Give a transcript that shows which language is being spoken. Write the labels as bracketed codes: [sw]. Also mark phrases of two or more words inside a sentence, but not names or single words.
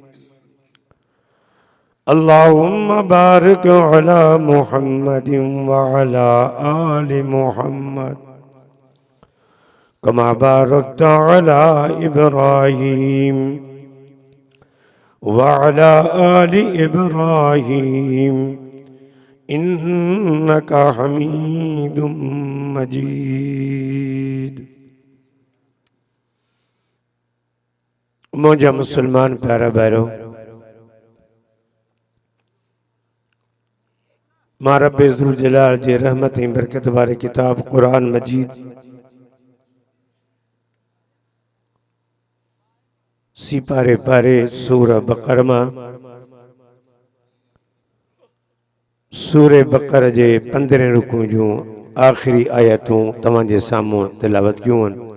[ar] اللهم بارك على محمد وعلى آل محمد كما باركت على إبراهيم وعلى آل إبراهيم إنك حميد مجيد. [sd] मौजा मुसलमान प्यारा बैरो मां रब्बे [ar] ذو الجلال [sd] जे रहमत ऐं बरकत वारे किताब क़ुरान मजीद सी पारे पारे सूरह बक़रा मां सूरह बक़रा जे 15 रुकू जूं आख़िरी आयतूं तव्हां जे साम्हूं तिलावत कयूं आहिनि।